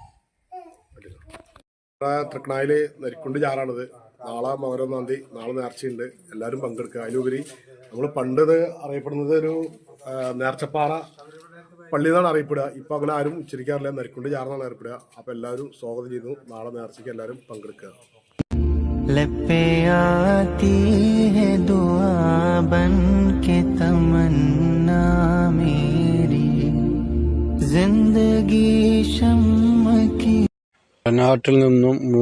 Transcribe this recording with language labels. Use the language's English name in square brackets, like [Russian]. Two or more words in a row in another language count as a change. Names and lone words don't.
[Malayalam] തൃക്കണായിൽ നരിക്കുണ്ട് ചാറാണിത്. നാളെ മകരം 1-ാം തീയതി, നാളെ നേർച്ചയുണ്ട്. എല്ലാവരും പങ്കെടുക്കുക. അതിലുപരി നമ്മൾ പണ്ട് അറിയപ്പെടുന്നത് ഒരു നേർച്ചപ്പാറ പള്ളി എന്നാണ് അറിയപ്പെടുക. ഇപ്പം അങ്ങനെ ആരും ഉച്ചരിക്കാറില്ല. നരിക്കുണ്ട് ചാറെന്നാണ് അറിയപ്പെടുക. അപ്പം എല്ലാവരും സ്വാഗതം ചെയ്യുന്നു. നാളെ നേർച്ചയ്ക്ക് എല്ലാവരും പങ്കെടുക്കുക. [Urdu] लब पे आती है दुआ बन के तमन्ना मेरी, जिंदगी शम्म की. [Malayalam] നാട്ടിൽ നിന്നും